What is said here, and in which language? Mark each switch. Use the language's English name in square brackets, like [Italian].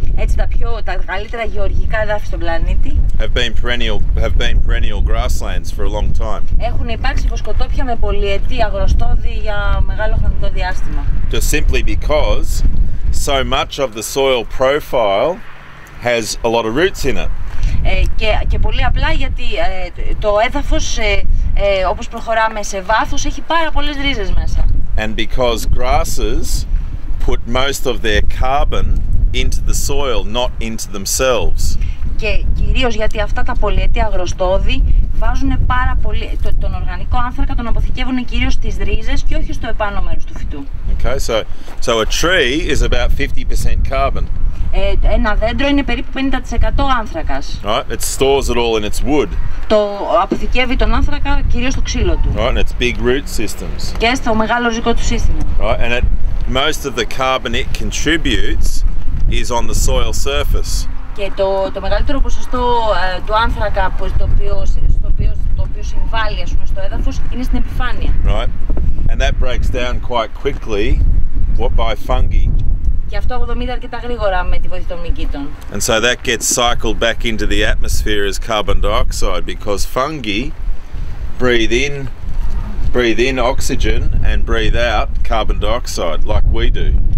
[Greek] Έτσι τα καλύτερα γεωργικά εδάφη στον πλανήτη [English] have been perennial grasslands for a long time. [Greek] Έχουν υπάρξει βοσκοτόπια με πολυετή αγροστόδη για μεγάλο χρονικό διάστημα. [English] Just simply because so much of the soil profile has a lot of roots in it. [Greek] Και πολύ απλά γιατί το έδαφος όπως προχωράμε σε βάθος έχει πάρα πολλές ρίζες μέσα. [English] And because grasses put most of their carbon into the soil, not into themselves. [Greek] Και κυρίως γιατί αυτά τα πολυετή αγροστόδη βάζουν πάρα πολύ, τον οργανικό άνθρακα τον αποθηκεύουν κυρίως στις ρίζες και όχι στο επάνω μέρος του φυτού. [English] Okay, so a tree is about 50% carbon. [Greek] Ένα δέντρο είναι περίπου 50% άνθρακας. [English] Right, it stores it all in its wood. [Greek] Το αποθηκεύει τον άνθρακα κυρίως στο ξύλο του. [English] Right, and its big root systems. [Greek] Και στο μεγάλο ριζικό του σύστημα. [English] Right, and most of the carbon it contributes is on the soil surface. [Greek] Και το μεγαλύτερο ποσοστό του άνθρακα στο οποίο συμβάλλει στο έδαφος είναι στην επιφάνεια. [English] Right, and that breaks down quite quickly by fungi. [Greek] Και αυτό αποδομείται αρκετά γρήγορα με τη βοήθεια των μυκήτων. [English] And so that gets cycled back into the atmosphere as carbon dioxide because fungi breathe in oxygen and breathe out carbon dioxide like we do.